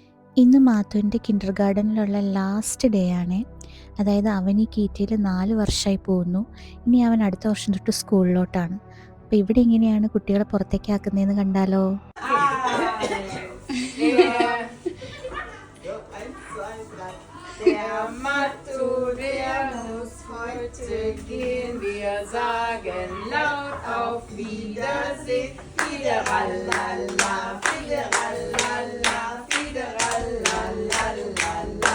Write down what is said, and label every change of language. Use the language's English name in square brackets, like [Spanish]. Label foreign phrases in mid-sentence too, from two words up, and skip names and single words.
[Malayalam] ഇന്ന് മാത്തുവിൻ്റെ കിൻഡർ ഗാർഡനിലുള്ള [English] last day [Malayalam] ആണ്. അതായത് അവൻ ഈ കീറ്റയിൽ 4 വർഷമായി പോകുന്നു. ഇനി അവൻ അടുത്ത വർഷം തൊട്ട് സ്കൂളിലോട്ടാണ്. അപ്പോൾ ഇവിടെ ഇങ്ങനെയാണ് കുട്ടികളെ പുറത്തേക്ക് ആക്കുന്നതെന്ന് കണ്ടാലോ? [German] Der Matto, der muss heute gehen. Wir sagen laut auf Wiedersehen. Fideralala, fideralala, fideralala.